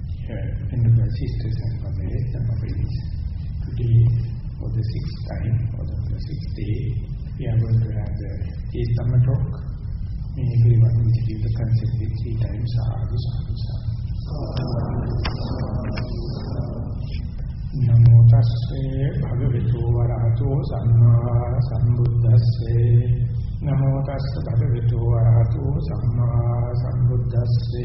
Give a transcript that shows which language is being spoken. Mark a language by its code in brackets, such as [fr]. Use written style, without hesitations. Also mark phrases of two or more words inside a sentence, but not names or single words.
[en] Venerable sisters and brothers and friends, today for the sixth time, or the sixth day, we are going to have the Dhamma talk. May everyone receive the concept with 3 times [pi] sadhu sadhu sadhu. Namo tasse bhagavato arahato samma sambuddhasse. Namo tasse bhagavato arahato samma sambuddhasse.